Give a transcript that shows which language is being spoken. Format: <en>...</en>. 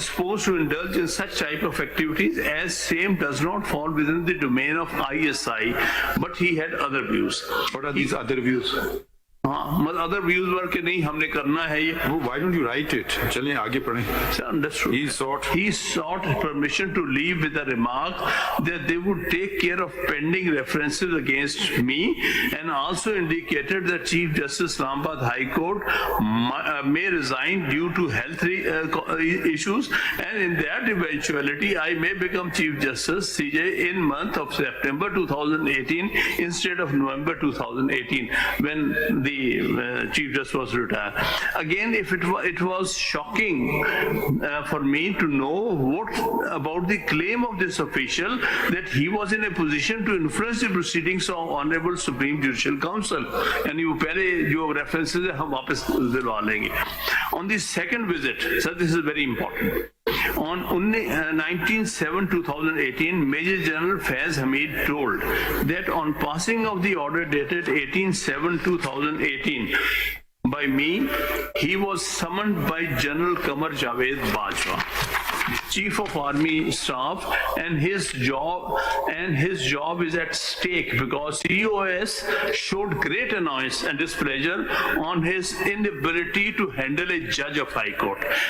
<en>supposed to indulge in such type of activities, as same does not fall within the domain of ISI, but he had other views. What are these other views?</en> <ur>हाँ, मतलब</ur> <en>other views were</en> <ur>कि नहीं हमने करना है ये.</ur> <en>Why don't you write it?</en> <ur>चलें आगे पढ़ें.</ur> <en>Sir, understood. He sought permission to leave with a remark that they would take care of pending references against me, and also indicated that Chief Justice Islamabad High Court may resign due to health issues, and in that eventuality I may become Chief Justice CJ in month of September 2018 instead of November 2018 when the Chief Justice was retired. Again, if it was shocking for me to know what about the claim of this official that he was in a position to influence the proceedings of Honorable Supreme Judicial Council.</en> <ur>यानी वो पहले जो references है हम वापस दिलवा लेंगे.</ur> <en>On the second visit, sir, this is very important. On 19/7/2018, Major General Faiz Hamid told that on passing of the order dated 18/7/2018 by me, he was summoned by General Qamar Javed Bajwa, Chief of Army Staff, and his job is at stake because COS showed great annoyance and displeasure on his inability to handle a judge of High Court.</en>